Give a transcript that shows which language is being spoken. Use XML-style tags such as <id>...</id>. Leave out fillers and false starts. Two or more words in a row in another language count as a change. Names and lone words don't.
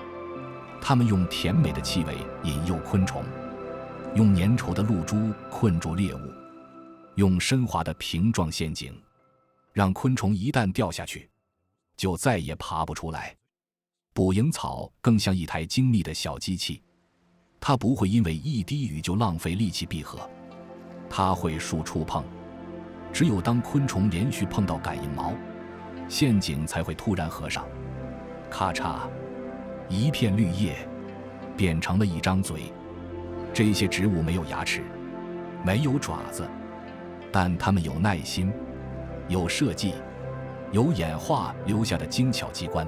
<zh>它們用甜美的气味引誘昆蟲，用粘稠的露珠困住獵物，用深滑的瓶狀陷阱，讓昆蟲一旦掉下去，就再也爬不出來。捕蠅草更像一台精密的小機器，它不會因為一滴雨就浪費力氣閉合，它會觸觸碰，只有當昆蟲連續碰到感應毛，陷阱才會突然合上。咔嚓，一片綠葉變成了一張嘴。這些植物沒有牙齒，沒有爪子，但它們有耐心，有設計，有演化留下的精巧機關。</zh>